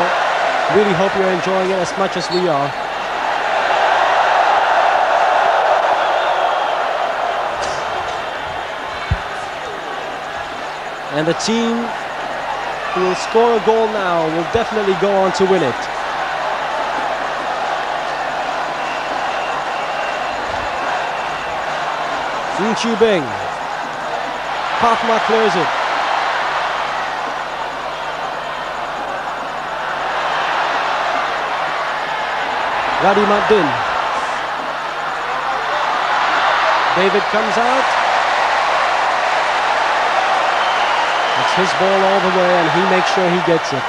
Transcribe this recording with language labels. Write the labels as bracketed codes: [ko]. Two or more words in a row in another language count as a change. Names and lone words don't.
[en] Really hope you're enjoying it as much as we are. And the team who will score a goal now will definitely go on to win it. Chu Bing. Pathma clears it. Radi Maddin. David comes out. It's his ball all the way and he makes sure he gets it.